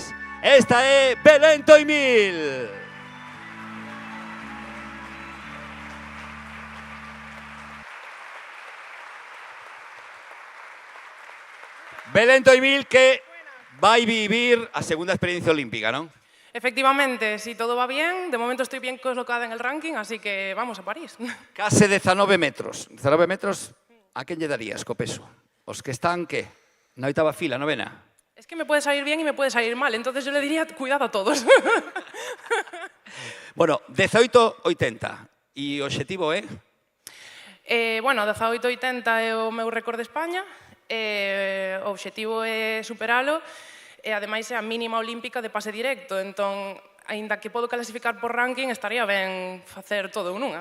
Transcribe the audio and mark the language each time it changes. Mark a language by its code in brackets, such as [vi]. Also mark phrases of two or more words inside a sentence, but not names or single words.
[gl] Esta é Belén Toimil. Belén Toimil que vai vivir a segunda experiencia olímpica, non? [es] Efectivamente, si todo va bien, de momento estoy bien colocada en el ranking, así que vamos a París. [gl] Case 19 metros. 19 metros, a quen lle darías co peso? Os que están, que? Na oitava fila, novena? [es] Es que me puede salir bien y me puede salir mal, entonces yo le diría cuidado a todos. [gl] Bueno, 18,80. E o obxectivo é? Bueno, 18,80 é o meu récord de España. O obxectivo é superalo e ademais é a mínima olímpica de pase directo, entón, aínda que podo clasificar por ranking, estaría ben facer todo nunha.